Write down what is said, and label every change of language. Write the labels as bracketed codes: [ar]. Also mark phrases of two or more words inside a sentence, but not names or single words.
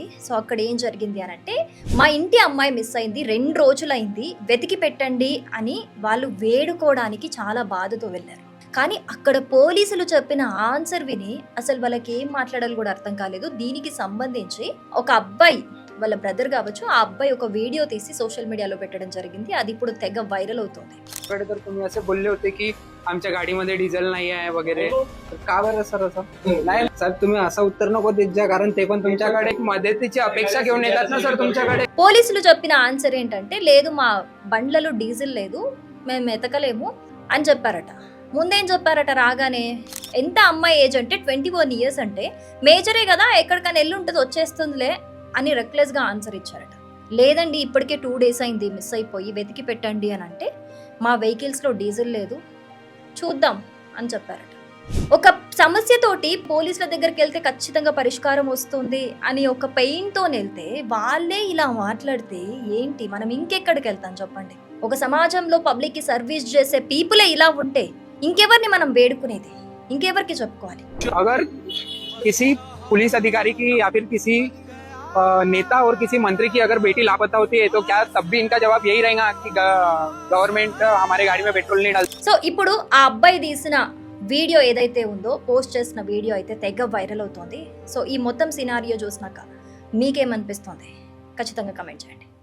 [te] సో అక్కడ ఏం జరిగింది అనంటే, మా ఇంటి అమ్మాయి మిస్ అయింది, 2 రోజులైంది, వెతికి పెట్టండి అని వాళ్ళు వేడుకోవడానికి చాలా బాధతో వెళ్ళారు. కానీ అక్కడ పోలీసులు చెప్పిన ఆన్సర్ విని అసలు వాళ్ళకి ఏం మాట్లాడాలి కూడా అర్థం కాలేదు. దీనికి సంబంధించి ఒక అబ్బాయి, వాళ్ళ బ్రదర్ కావచ్చు, ఆ అబ్బాయి ఒక వీడియో తీసి [en] social media [te] పెట్టడం జరిగింది. అది ఇప్పుడు తెగ వైరల్ అవుతుంది. [mr] तुम्ही असे बोलले होते की आमच्या गाडीमध्ये डिझेल नाही आहे वगैरे, का बरं सर असं? नाही सर, तुम्ही असं उत्तर नको देत जा, कारण ते पण तुमच्याकडे एक मदतीची अपेक्षा घेऊन येतात ना सर तुमच्याकडे. [te] పోలీసులు చెప్పిన ఆన్సర్ ఏంటంటే, లేదు మా బండ్లలో డీజిల్ లేదు, మేము ఎతకలేము అని చెప్పారట. ముందేం చెప్పారట రాగానే? ఎంత అమ్మాయి ఏజ్ అంటే 21 ఇయర్స్, అంటే మేజరే కదా, ఎక్కడికైనా ఎల్లుంటుంది వచ్చేస్తుందిలే అని రెక్లెస్గా ఆన్సర్ ఇచ్చారట. లేదండి ఇప్పటికే 2 days అయింది మిస్ అయిపోయి, వెతికి పెట్టండి అని అంటే, మా వెహికల్స్లో డీజిల్ లేదు, చూద్దాం అని చెప్పారట. ఒక సమస్యతోటి పోలీసుల దగ్గరికి వెళ్తే ఖచ్చితంగా పరిష్కారం వస్తుంది అని ఒక పెయిన్తో వెళ్తే వాళ్ళే ఇలా మాట్లాడితే ఏంటి, మనం ఇంకెక్కడికి వెళ్తాం చెప్పండి? ఒక సమాజంలో పబ్లిక్కి సర్వీస్ చేసే పీపులే ఇలా ఉంటే ఇంకెవరిని మనం వేడుకునేది? ఇంకెవరికి చెప్పుకోవాలి? [hi] अगर किसी पुलिस अधिकारी की या फिर किसी नेता और किसी मंत्री की अगर बेटी लापता होती है तो क्या तब भी इनका जवाब यही रहेगा कि गवर्नमेंट हमारे गाड़ी में पेट्रोल नहीं डालती? [te] సో ఇప్పుడు ఆ అబ్బాయి తీసిన వీడియో ఏదైతే ఉందో, పోస్ట్ చేసిన వీడియో అయితే తెగ వైరల్ అవుతుంది. సో ఈ మొత్తం సినారియో చూసినాక మీకేమనిపిస్తుంది? ఖచ్చితంగా కమెంట్ చేయండి.